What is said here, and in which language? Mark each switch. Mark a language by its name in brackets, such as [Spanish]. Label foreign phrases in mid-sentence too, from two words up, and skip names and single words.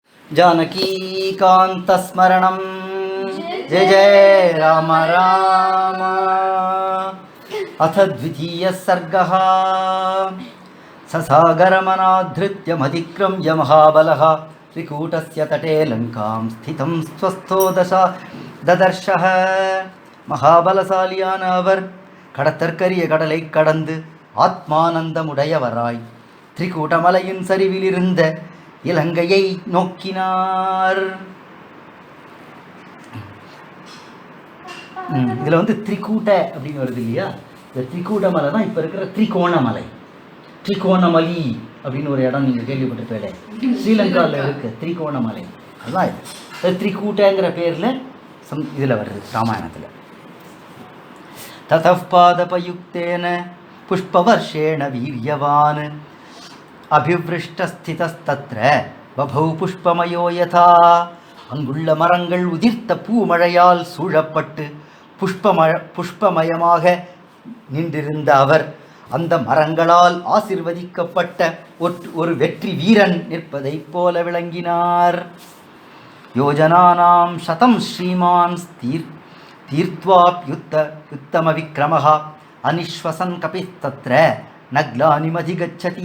[Sanskrit] जानकीकान्तस्मरणं जय जय राम राम। अथ द्वितीयः सर्गः। ससागरमनाधृत्यमधिक्रम्य महाबलः त्रिकूटस्य तटे लङ्कां स्थितं स्वस्थो ददर्शः। [Tamil] மகாபலசாலியான அவர் கடத்தற்கரிய கடலை கடந்து ஆத்மானந்தமுடையவராய் திரிகூட்டமலையின் சரிவிலிருந்த இலங்கையை நோக்கினார். இதில் வந்து திரிகூட்ட அப்படின்னு வருது இல்லையா? இந்த திரிகூட்டமலை தான் இப்போ இருக்கிற திரிகோணமலை. திரிகோணமலி அப்படின்னு ஒரு இடம் நீங்கள் கேள்விப்பட்டிருப்பீங்களே, ஸ்ரீலங்காவில் இருக்கு திரிகோணமலை. அதுதான் இது. திரிகூட்டங்கிற பேரில் இதில் வருது ராமாயணத்தில். [Sanskrit] ततः पादपयुक्तेन पुष्पवर्षेण वीर्यवान् अभिवृष्टस्थितस्तत्र बभौ पुष्पमयो यथा. [Tamil] அங்குள்ள மரங்கள் உதிர்த்த பூமழையால் சூழப்பட்டு புஷ்பமயமாக நின்றிருந்த அவர் அந்த மரங்களால் ஆசிர்வதிக்கப்பட்ட ஒரு வெற்றி வீரன் நிற்பதைப் போல விளங்கினார். [Sanskrit] योजनानाम् शतम् श्रीमान् तीर्त्वाप्युत्तमविक्रमः अनिश्वसन् कपिस्तत्र नग्लानिमधिगच्छति.